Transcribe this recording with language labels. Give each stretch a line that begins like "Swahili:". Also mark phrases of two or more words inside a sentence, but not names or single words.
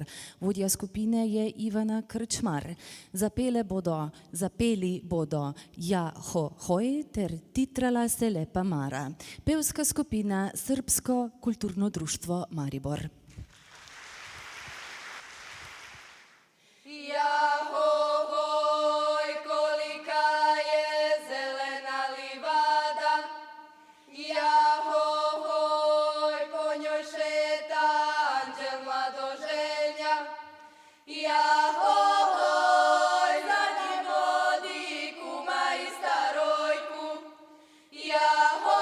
Slovenian: Vodja skupine je Ivana Krčmar. Zapeli bodo Ja ho hoj ter Titrala se lepa Mara. Pevska skupina Srbsko kulturno društvo Maribor.
Serbian: Ja ho hoj, kolika je zelena livada, ja ho hoj, po njoj šeta anđel mladoženja, ja ho hoj, za njim vodi kuma i starojku, ja ho